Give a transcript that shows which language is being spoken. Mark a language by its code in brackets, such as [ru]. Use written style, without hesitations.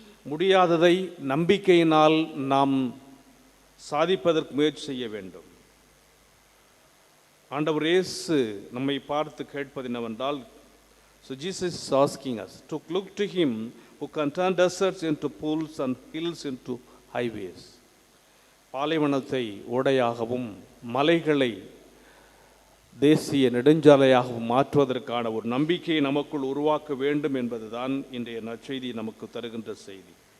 [ta] முடியாததை நம்பிக்கையினால் நாம் சாதிப்பதற்கு முயற்சி செய்ய வேண்டும். ஆண்டவர் இயேசு நம்மை பார்த்து கேட்பது என்னவென்றால், [en] so Jesus is asking us to look to him who can turn deserts into pools and hills into highways. [ta] பாலைவனத்தை ஓடையாகவும் மலைகளை தேசிய நெடுஞ்சாலையாகவும் மாற்றுவதற்கான ஒரு நம்பிக்கையை நமக்குள் உருவாக்க வேண்டும் என்பதுதான் இன்றைய நற்செய்தி நமக்கு தருகின்ற செய்தி.